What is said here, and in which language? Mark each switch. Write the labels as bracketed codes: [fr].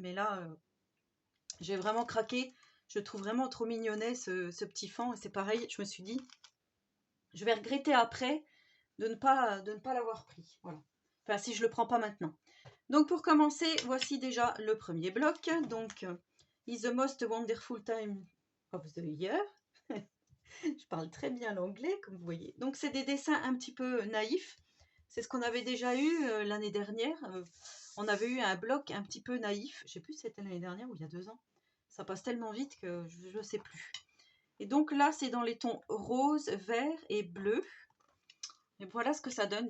[fr] Mais là, j'ai vraiment craqué. Je trouve vraiment trop mignonnet ce petit fan. Et c'est pareil, je me suis dit, je vais regretter après de ne pas l'avoir pris. Voilà. Enfin, si je ne le prends pas maintenant. Donc, pour commencer, voici déjà le premier bloc. [en] Donc, Is the most wonderful time of the year. [fr] Je parle très bien l'anglais, comme vous voyez. Donc, c'est des dessins un petit peu naïfs. C'est ce qu'on avait déjà eu l'année dernière. On avait eu un bloc un petit peu naïf. Je ne sais plus si c'était l'année dernière ou il y a 2 ans. Ça passe tellement vite que je ne sais plus. Et donc là, c'est dans les tons rose, vert et bleu. Et voilà ce que ça donne.